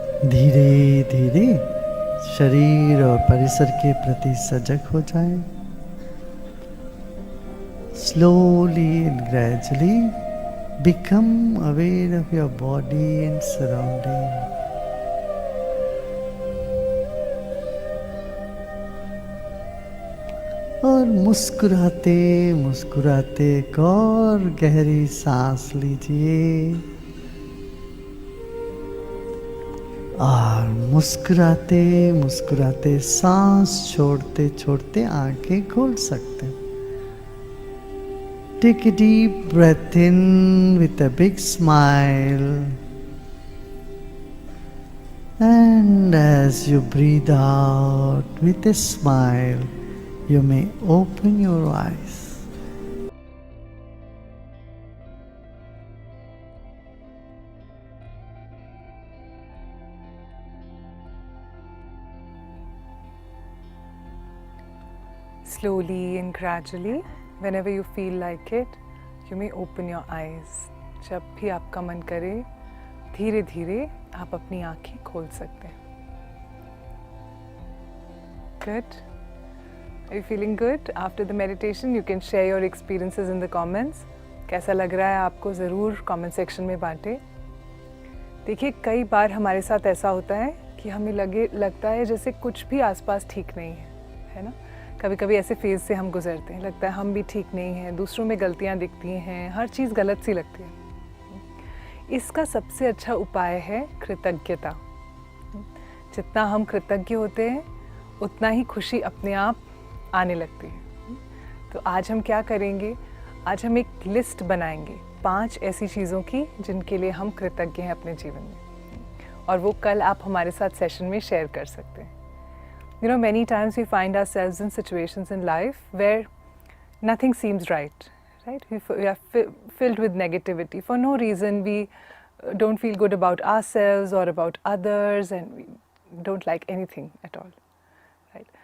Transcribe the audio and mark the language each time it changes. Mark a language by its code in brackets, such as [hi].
[hi] धीरे धीरे शरीर और परिसर के प्रति सजग हो जाएं। [en] Slowly and gradually become aware of your body and surrounding. [hi] और मुस्कुराते मुस्कुराते एक और गहरी सांस लीजिए और मुस्कुराते मुस्कुराते सांस छोड़ते छोड़ते आंखें खोल सकते हैं। [en] Take a deep breath in with a big smile, and as you breathe out with a smile, you may open your eyes. Slowly and gradually, whenever you feel like it, you may open your eyes. [hi] जब भी आपका मन करे, धीरे धीरे आप अपनी आँखें खोल सकते हैं. [en] Good. Are you feeling good? After the meditation, you can share your experiences in the comments. [hi] कैसा लग रहा है आपको ज़रूर comment section में बांटें. देखिए कई बार हमारे साथ ऐसा होता है कि हमें लगता है जैसे कुछ भी आसपास ठीक नहीं है ना. कभी कभी ऐसे फेज़ से हम गुजरते हैं, लगता है हम भी ठीक नहीं हैं, दूसरों में गलतियां दिखती हैं, हर चीज़ गलत सी लगती है. इसका सबसे अच्छा उपाय है कृतज्ञता. जितना हम कृतज्ञ होते हैं उतना ही खुशी अपने आप आने लगती है. तो आज हम क्या करेंगे, आज हम एक लिस्ट बनाएंगे 5 ऐसी चीज़ों की जिनके लिए हम कृतज्ञ हैं अपने जीवन में, और वो कल आप हमारे साथ सेशन में शेयर कर सकते हैं. [en] You know, many times we find ourselves in situations in life where nothing seems right, right? We are filled with negativity. For no reason, we don't feel good about ourselves or about others, and we don't like anything at all, right?